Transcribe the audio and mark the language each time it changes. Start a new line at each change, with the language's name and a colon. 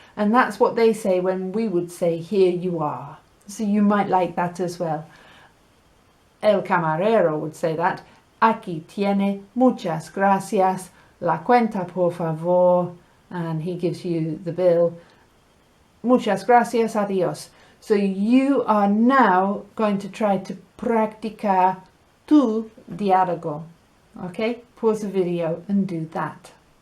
English: And that's what they say when we would say, here you are. So you might like that as well.
Spanish: El camarero
English: would say that.
Spanish: Aquí tiene, muchas gracias. La cuenta, por favor.
English: And he gives you the bill.
Spanish: Muchas gracias, adiós.
English: So you are now going to try to
Spanish: practicar tu diálogo.
English: Okay? Pause the video and do that.